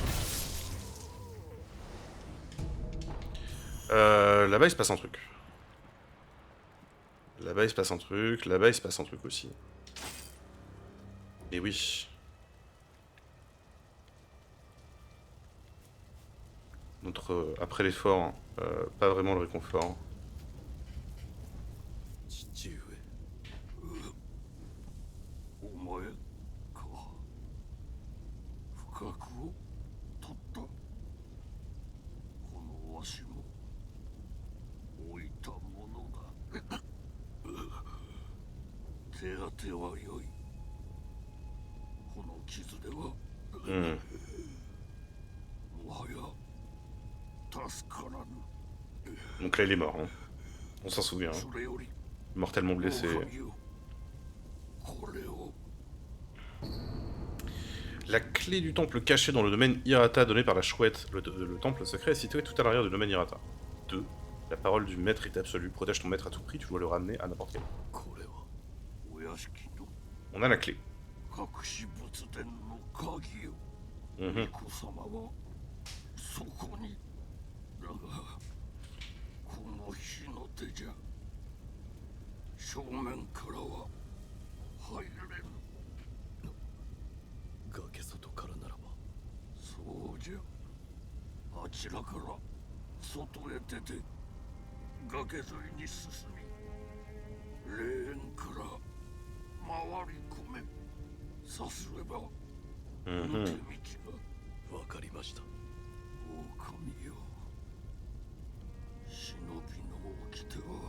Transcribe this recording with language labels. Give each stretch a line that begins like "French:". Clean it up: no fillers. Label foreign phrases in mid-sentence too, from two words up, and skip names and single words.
French: Là-bas il se passe un truc. Là-bas il se passe un truc. Là-bas il se passe un truc aussi. Et oui. Notre après l'effort, pas vraiment le réconfort.
Japanese: 父上お前か不覚を取ったこのわしも置いたものだ手当ては良いこの傷では もはや助からぬ
French: Donc là il est mort, hein. On s'en souvient.
Japanese: それより
French: Mortellement blessé. La clé du temple cachée dans le domaine Hirata donné par la chouette. Le temple secret est situé tout à l'arrière du domaine Hirata. 2. La parole du maître est absolue. Protège ton maître à tout prix, tu dois le ramener à n'importe quel moment. On a la clé. Mhm.
Japanese: 正面からは入れぬ崖外からならばそうじゃあちらから外へ出て崖沿いに進み霊園から回り込めさすれば抜け道がわかりました狼よ忍びの掟は